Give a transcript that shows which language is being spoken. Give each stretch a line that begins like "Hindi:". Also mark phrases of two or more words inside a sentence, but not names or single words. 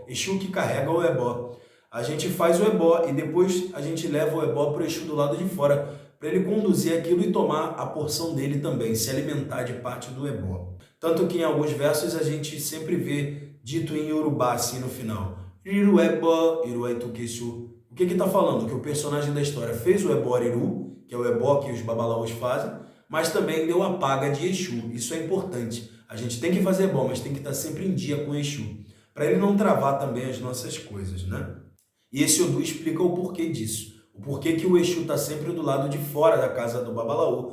Portuguese: Exu que carrega o ebó. A gente faz o ebó e depois a gente leva o ebó para o Exu do lado de fora, para ele conduzir aquilo e tomar a porção dele também, se alimentar de parte do ebó. Tanto que em alguns versos a gente sempre vê dito em Yorubá assim no final.
Yoruba: Iru ebó, iru etukesu.
Portuguese: O que está falando? Que o personagem da história fez o ebó iru, que é o ebó que os babalaôs fazem, mas também deu a paga de Exu. Isso é importante. A gente tem que fazer ebó, mas tem que estar sempre em dia com Exu, para ele não travar também as nossas coisas, né? E esse Odu explica o porquê disso. O porquê que o Exu está sempre do lado de fora da casa do babalaô.